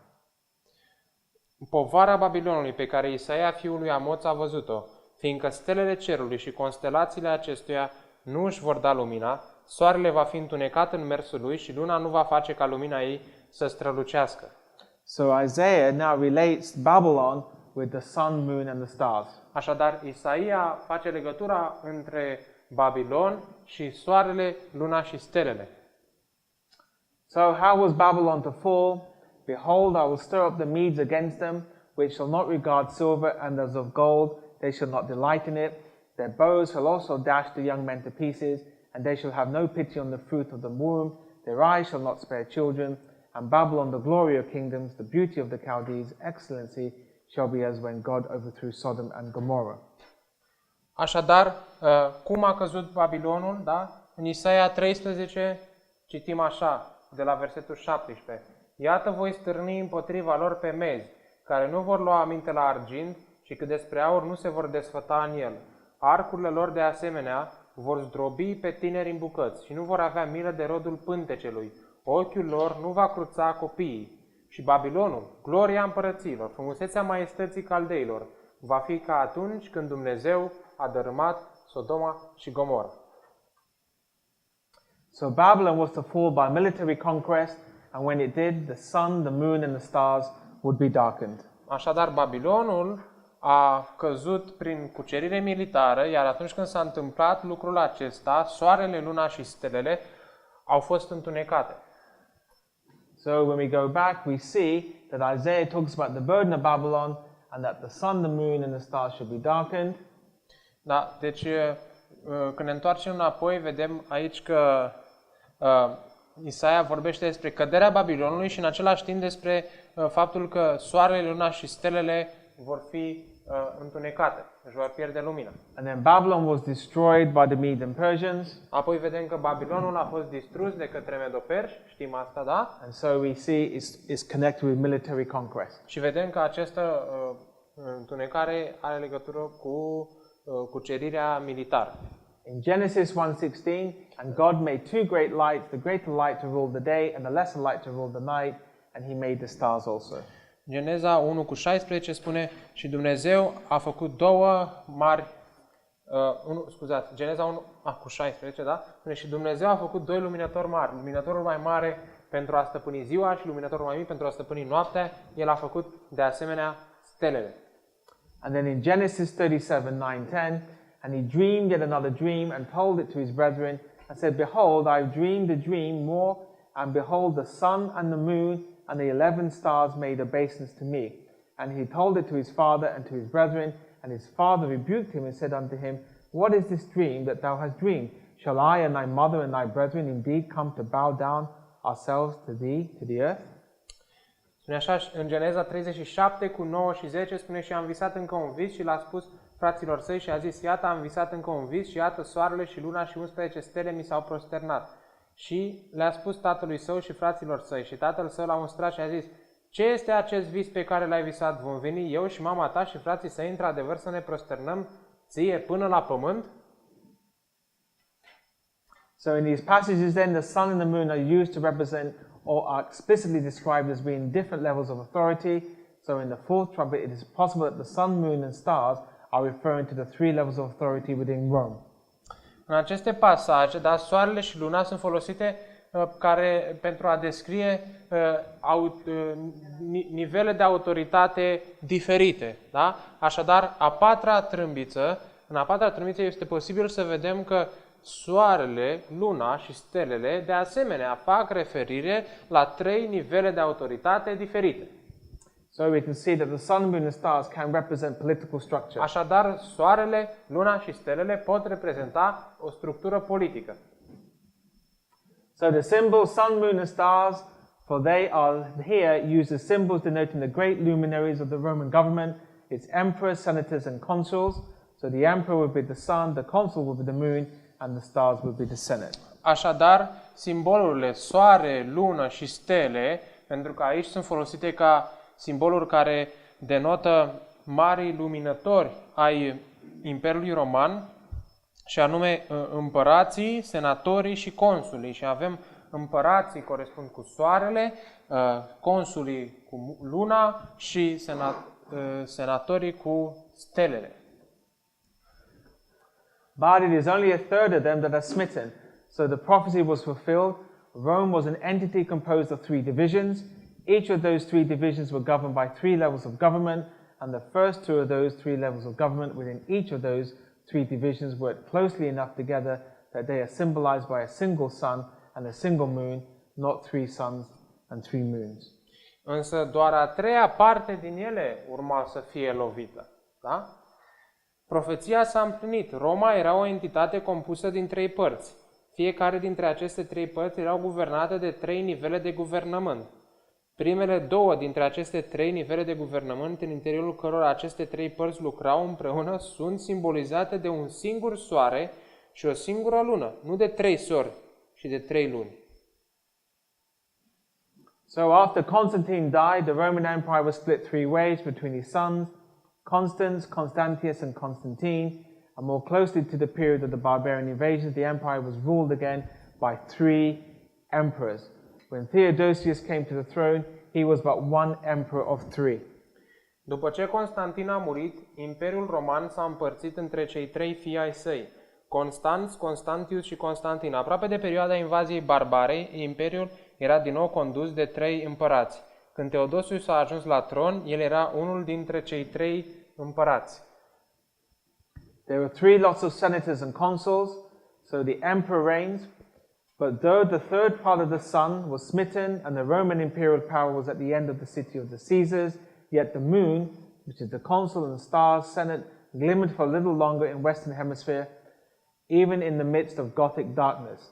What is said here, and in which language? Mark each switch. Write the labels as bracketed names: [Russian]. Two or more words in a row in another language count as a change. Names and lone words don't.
[Romanian] Povara Babilonului pe care Isaia fiul lui Amoț a văzut-o, fiindcă stelele cerului și constelațiile acestuia nu își vor da lumina, soarele va fi întunecat în mersul lui și luna nu va face ca lumina ei să strălucească. [English] So Isaiah now relates Babylon with the sun, moon, and the stars. [Romanian] Așadar, Isaia face legătura între Babilon și soarele, luna și stelele. [English] So how was Babylon to fall? Behold, I will stir up the Medes against them, which shall not regard silver, and as of gold they shall not delight in it. Their bows shall also dash the young men to pieces, and they shall have no pity on the fruit of the womb. Their eyes shall not spare children. And Babylon, the glory of kingdoms, the beauty of the Chaldees, excellency, shall be as when God overthrew Sodom and Gomorrah. [Romanian] Așadar, cum a căzut Babilonul, da? În Isaia 13 citim așa, de la versetul 17. Iată voi stârni împotriva lor pe mezi, care nu vor lua aminte la argint și că despre aur nu se vor desfăta în el. Arcurile lor de asemenea vor zdrobi pe tineri în bucăți și nu vor avea milă de rodul pântecelui. Ochiul lor nu va cruța copiii. Și Babilonul, gloria împărăților, frumusețea maestății caldeilor, va fi ca atunci când Dumnezeu a dărâmat Sodoma și Gomora. [English] So Babylon was to fall by military conquest, and when it did, the sun, the moon, and the stars would be darkened. [Romanian] Așadar, Babilonul a căzut prin cucerire militară, iar atunci când s-a întâmplat lucrul acesta, soarele, luna și stelele au fost întunecate. [English] So when we go back, we see that Isaiah talks about the burden of Babylon and that the sun, the moon, and the stars should be darkened. [Romanian] Da, deci când ne întoarcem înapoi, vedem aici că Isaia vorbește despre căderea Babilonului și în același timp despre faptul că soarele, luna și stelele vor fi întunecate, își vor pierde lumina. [English] And then Babylon was destroyed by the Medes and Persians. [Romanian] Apoi vedem că Babilonul a fost distrus de către medoperși, știm asta, da? [English] And so we see it's connected with military conquest. [Romanian] Și vedem că această întunecare are legătură cu cucerirea militară. [English] In Genesis 1:16, and God made two great lights, the greater light to rule the day and the lesser light to rule the night, and he made the stars also. [Romanian] Geneza 1:16 spune, și Dumnezeu a făcut două mari, Geneza 1:16, da? Spune, și Dumnezeu a făcut doi luminători mari, luminătorul mai mare pentru a stăpâni ziua și luminătorul mai mic pentru a stăpâni noaptea. El a făcut de asemenea stelele. [English] And then in Genesis 37:9-10, and he dreamed yet another dream and told it to his brethren and said, Behold, I have dreamed a dream more, and behold, the sun and the moon and the 11 stars made obeisance to me. And he told it to his father and to his brethren, and his father rebuked him and said unto him, What is this dream that thou hast dreamed? Shall I and thy mother and thy brethren indeed come to bow down ourselves to thee, to the earth? [Romanian] Spune așa, în Geneza 37:9-10 spune, și am visat încă un vis și l-a spus fraților săi și a zis, iată, am visat încă un vis și iată, soarele și luna și 11 stele mi s-au prosternat. Și le-a spus tatălui său și fraților săi și tatăl său l-a mustrat și a zis, ce este acest vis pe care l-ai visat? Vom veni eu și mama ta și frații săi într-adevăr să ne prosternăm ție până la pământ? [English] So in these passages then, the sun and the moon are used to represent or are explicitly described as being different levels of authority. So in the fourth trumpet, it is possible that the sun, moon, and stars are referring to the three levels of authority within Rome. [Romanian] În aceste pasaje, da, soarele și luna sunt folosite pentru a descrie nivele de autoritate diferite. Da? Așadar, în a patra trâmbiță este posibil să vedem că soarele, luna și stelele de asemenea fac referire la trei nivele de autoritate diferite. [English] So we can see that the sun, moon, and stars can represent political structure. [Romanian] Așadar, soarele, luna și stelele pot reprezenta o structură politică. [English] So the symbols sun, moon, and stars, for they are here used as symbols denoting the great luminaries of the Roman government, its emperors, senators, and consuls. So the emperor would be the sun, the consul would be the moon, and the stars would be the senate. [Romanian] Așadar, simbolurile soare, lună și stele, pentru că aici sunt folosite ca simboluri care denotă marii luminători ai Imperiului Roman, și anume împărații, senatorii și consulii. Și avem împărații corespund cu soarele, consulii cu luna și senatorii cu stelele. [English] But it is only a third of them that are smitten. So the prophecy was fulfilled. Rome was an entity composed of three divisions. Each of those three divisions were governed by three levels of government, and the first two of those three levels of government within each of those three divisions work closely enough together that they are symbolized by a single sun and a single moon, not three suns and three moons. [Romanian] Însă doar a treia parte din ele urma să fie lovită. Da? Profeția s-a împlinit. Roma era o entitate compusă din trei părți. Fiecare dintre aceste trei părți erau guvernate de trei nivele de guvernământ. Primele două dintre aceste trei nivele de guvernământ, în interiorul cărora aceste trei părți lucrau împreună, sunt simbolizate de un singur soare și o singură lună, nu de trei sori și de trei luni. [English] So after Constantine died, the Roman Empire was split three ways between his sons, Constans, Constantius, and Constantine, and more closely to the period of the barbarian invasions, the empire was ruled again by three emperors. When Theodosius came to the throne, he was but one emperor of three. [Romanian] După ce Constantin a murit, Imperiul Roman s-a împărțit între cei trei fii ai săi. Constanț, Constantius și Constantin. Aproape de perioada invaziei barbare, imperiul era din nou condus de 3 împărați. Când Teodosius a ajuns la tron, el era unul dintre cei 3 împărați. [English] There were 3 lots of senators and consuls, so the emperor reigns. But though the third part of the sun was smitten and the Roman imperial power was at the end of the city of the Caesars, yet the moon, which is the consul and stars, senate, glimmered for a little longer in Western Hemisphere, even in the midst of Gothic darkness.